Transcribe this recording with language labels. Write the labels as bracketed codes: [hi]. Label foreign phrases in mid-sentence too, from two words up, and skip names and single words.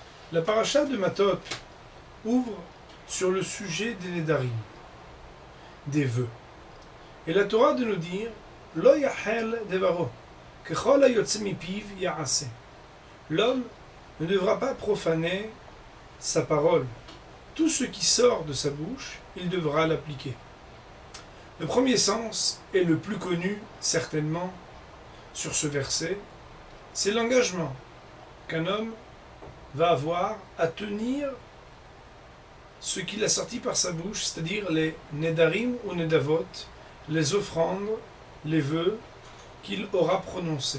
[fr] La paracha de Matot ouvre sur le sujet des Nedarim, des vœux. Et la Torah de nous dire [he] לא יחל דברו ככל היצא מפיו יעשה. [fr] L'homme ne devra pas profaner sa parole. Tout ce qui sort de sa bouche, il devra l'appliquer. Le premier sens, et le plus connu certainement sur ce verset, c'est l'engagement qu'un homme va avoir à tenir ce qu'il a sorti par sa bouche, c'est-à-dire les nedarim ou nedavot, les offrandes, les vœux qu'il aura prononcés.